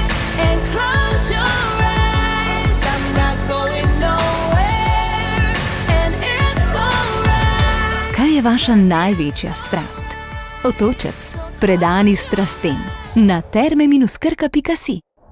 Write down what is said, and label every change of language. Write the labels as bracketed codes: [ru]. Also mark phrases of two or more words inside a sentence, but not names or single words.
[en] And close your eyes, I'm not going nowhere. And it's alright. [sl] Kaj je vaša največja strast? Otočec, predani strastem. Na terme-krka.si